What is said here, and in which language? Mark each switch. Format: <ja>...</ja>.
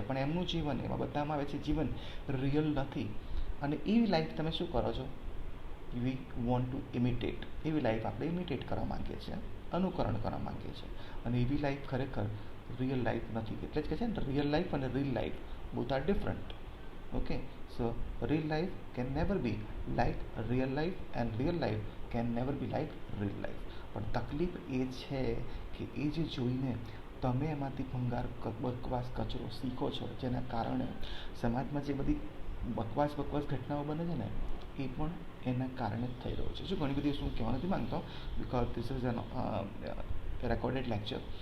<gu>પણ એમનું જીવન, એમાં બતાવવામાં આવે છે જીવન રિયલ નથી. અને એ લાઈફ તમે શું કરો છો,</gu> <en>we want to imitate,</en> <gu>એવી લાઈફ આપણે ઇમિટેટ કરવા માંગીએ છીએ, અનુકરણ કરવા માંગીએ છીએ. અને એવી લાઈફ ખરેખર રિયલ લાઈફ નથી. એટલે જ કહે છે ને, રિયલ લાઈફ અને reel life</gu> <en>Both are different. Okay, so real life can never be like real life and real life can never be like real life.</en> <gu>પણ તકલીફ એ છે કે એ જે જોઈને તમે એમાંથી ભંગાર બકવાસ કચરો શીખો છો, જેના કારણે સમાજમાં જે બધી બકવાસ ઘટનાઓ બને છે ને, એ પણ એના કારણે જ થઈ રહ્યો છે. જો ઘણી બધી વસ્તુ હું કહેવા નથી માંગતો,</gu> <en>Because this is an recorded lecture.</en>